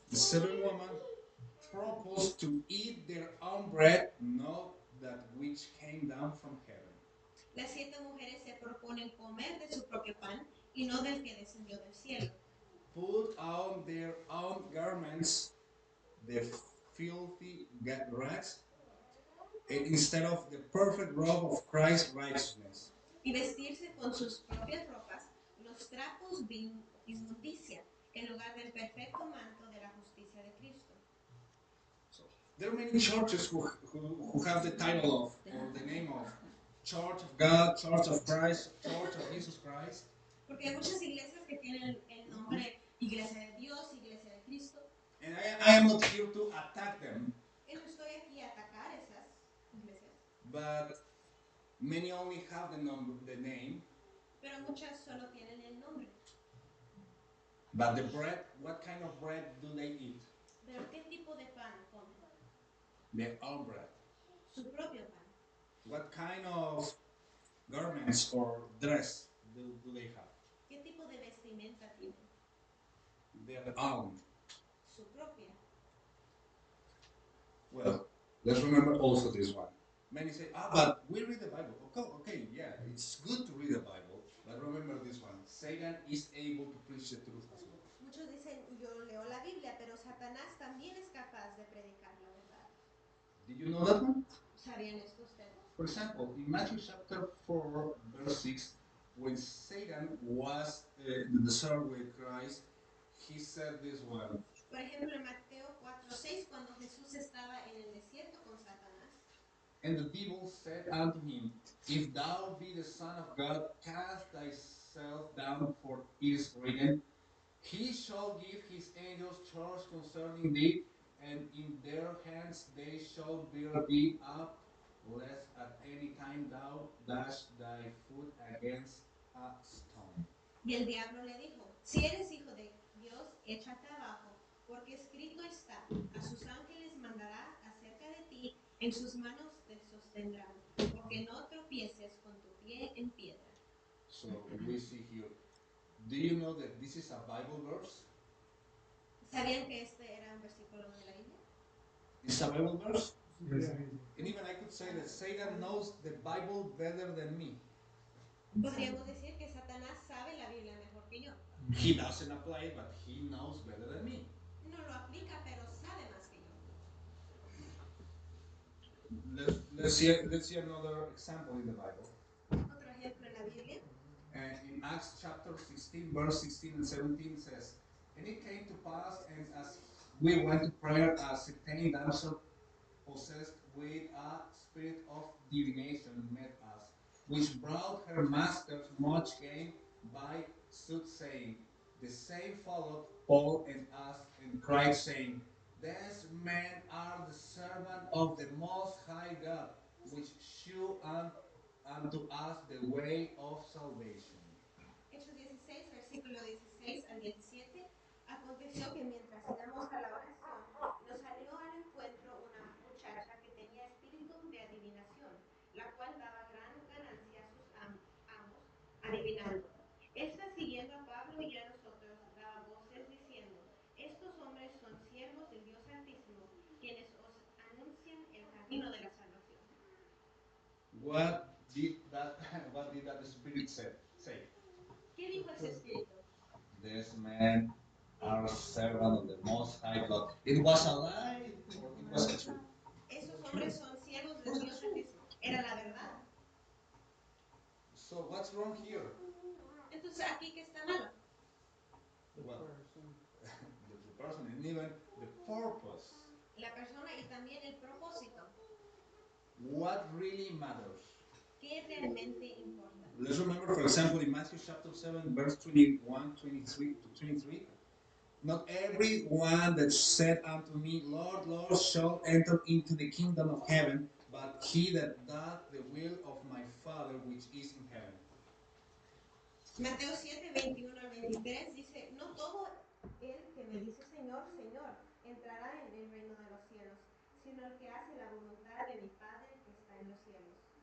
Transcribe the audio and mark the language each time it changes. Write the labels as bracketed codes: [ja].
[en] The 7 women proposed to eat their own bread, not that which came down from heaven. [es] Las 7 mujeres se proponen comer de su propio pan y no del que descendió del cielo. [en] Put on their own garments, the filthy rags, instead of the perfect robe of Christ's righteousness. [es] Y vestirse con sus propias ropas, los trapos de inmundicia, en lugar del perfecto manto de la justicia de Cristo. [en] So, there are many churches who have the title of, or the name of, Church of God, Church of Christ, Church of Jesus Christ. [es] Porque hay muchas iglesias que tienen el nombre Iglesia de Dios, Iglesia de Cristo. [en] And I am not here to attack them. [es] Y no estoy aquí a atacar esas iglesias. [en] But many only have the name. [es] Pero muchas solo tienen el nombre. [en] But the bread, what kind of bread do they eat? [es] Pero ¿qué tipo de pan comen? [en] Their own bread. [es] Su propio pan. [en] What kind of garments or dress do they have? [es] ¿Qué tipo de vestimenta tienen? [en] Their own. [es] Su propia. [en] Well, let's remember also this one. Many say, but we read the Bible. Okay, yeah, it's good to read the Bible, but remember this one. Satan is able to preach the truth as well. [es] Muchos dicen, yo leo la Biblia, pero Satanás también es capaz de predicar la verdad. [en] Did you know that one? [es] ¿Sabían esto ustedes? [en] For example, in Matthew chapter 4, verse 6, when Satan was in the desert with Christ, he said this one. [es] Por ejemplo, en Mateo 4:6, cuando Jesús estaba en el desierto con Satanás. [en] And the devil said unto him, If thou be the Son of God, cast thyself down, for it is written, He shall give his angels charge concerning thee, and in their hands they shall bear thee up, lest at any time thou dash thy foot against a stone. [es] Y el diablo le dijo, si eres hijo de Dios, échate abajo, porque escrito está, a sus ángeles mandará acerca de ti, en sus manos te sostendrán, porque no tropieces con tu pie en piedra. [en] So we see here, do you know that this is a Bible verse? [es] ¿Sabían que este era un versículo de la Biblia? [en] It's a Bible verse? [es] ¿Es [en] And even I could say that Satan knows the Bible better than me. [es] Podríamos decir que Satanás sabe la Biblia mejor que yo. [en] He doesn't apply it, but he knows better than me. [es] No lo aplica, pero sabe más que yo. [en] Let's see another example in the Bible. [es] Otro ejemplo en la Biblia. [en] In Acts chapter 16, verse 16 and 17 says, "And it came to pass, and as we went to prayer, a certain damsel possessed with a spirit of divination met us, which brought her masters much gain by soothsaying. The same followed Paul and us, and cried, saying, These men are the servant of the Most High God, which shew unto us the way of salvation." [es] Hechos 16, versículo 16 al 17. Aconteció que mientras íbamos a la oración, nos salió al encuentro una muchacha que tenía espíritu de adivinación, la cual daba gran ganancia a sus amos, adivinando. Esta, siguiendo a Pablo y a nosotros, daba voces diciendo: Estos hombres son siervos del Dios Altísimo, quienes os anuncian el camino de la salvación. [en] What did that spirit say? [es] ¿Qué dijo ese espíritu? [en] These men are servant of the Most High God. It was a lie, or it was a truth. [es] Esos hombres son siervos del Dios Altísimo. Era la verdad. [en] So what's wrong here? [es] Entonces, ¿aquí qué está malo? [en] Well, the person and even the purpose. [es] La persona y también el propósito. [en] What really matters? [es] ¿Qué realmente importa? [en] Let's remember, for example, in Matthew chapter 7, verse 21, 23 to 23. Not every one that said unto me, Lord, Lord, shall enter into the kingdom of heaven, but he that doth the will of my Father which is in heaven. [es] Mateo 7, 21 al 23 dice: No todo el que me dice Señor, Señor, entrará en el reino de los cielos, sino el que hace la voluntad de mi Padre que está en los cielos.